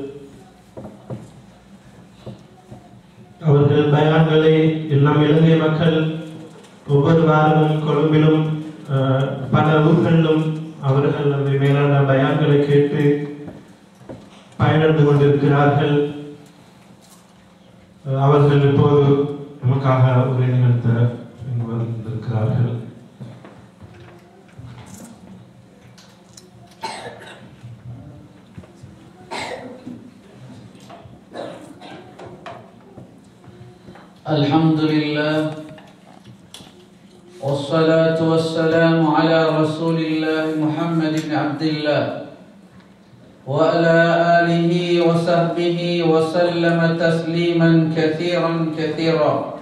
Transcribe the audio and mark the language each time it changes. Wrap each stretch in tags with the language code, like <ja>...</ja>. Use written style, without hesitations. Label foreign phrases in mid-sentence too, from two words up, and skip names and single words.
<ta>அவர்கள் பயான்களை எல்லாம் இலங்கை மக்கள் ஒவ்வொரு வாரமும் கொழும்பிலும் பல ஊர்களிலும் அவர்கள் அந்த மேலான பயான்களை கேட்டு பயனடைந்து கொண்டிருக்கிறார்கள். அவர்கள் இப்போது நமக்காக உரை நிகழ்த்த வந்திருக்கிறார்கள்.</ta> <ar>الحمد لله والصلاة والسلام على رسول الله محمد بن عبد الله وعلى آله وصحبه وسلم تسليما كثيرا</ar>